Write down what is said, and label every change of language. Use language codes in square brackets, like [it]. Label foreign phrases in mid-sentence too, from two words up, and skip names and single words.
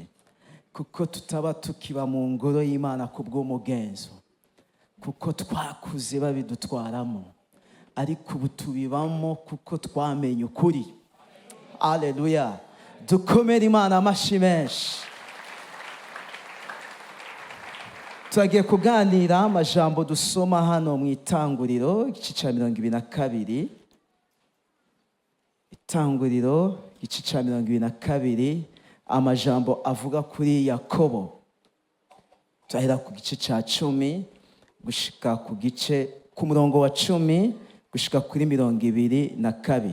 [rw] Kuko tutaba tukiba mu ngoro y'Imana kubw'umugenzo. Kuko twakuze babidutwaramo. Ariko ubu tubibamo kuko twamenye ukuri. Haleluya. Dukomere Imana amashyi menshi. Turagiye kuganira amajambo dusoma hano mu Itanguriro igice cya 22. Itanguriro igice cya 22, amajambo avuga kuri Yakobo. Turahera ku gice cya 10 gushika ku murongo wa 10 gushika kuri 22.